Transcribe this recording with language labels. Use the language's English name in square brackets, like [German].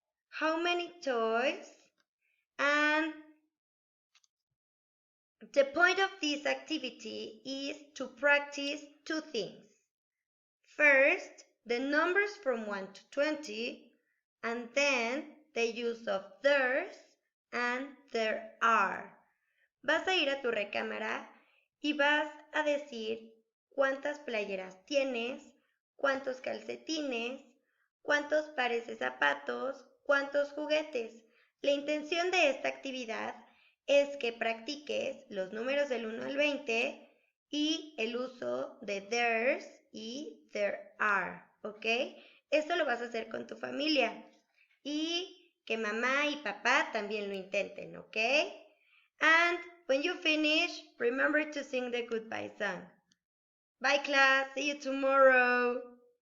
[English] How many toys? And the point of this activity is to practice 2 things. First, the numbers from 1 to 20, and then the use of there's and there are. [Spanish] Vas a ir a tu recámara y vas a decir cuántas playeras tienes, cuántos calcetines, cuántos pares de zapatos, cuántos juguetes. La intención de esta actividad es que practiques los números del 1 al 20 y el uso de there's y there are, ¿ok? Esto lo vas a hacer con tu familia y que mamá y papá también lo intenten, ¿ok? [English] And when you finish, remember to sing the goodbye song. Bye class, see you tomorrow.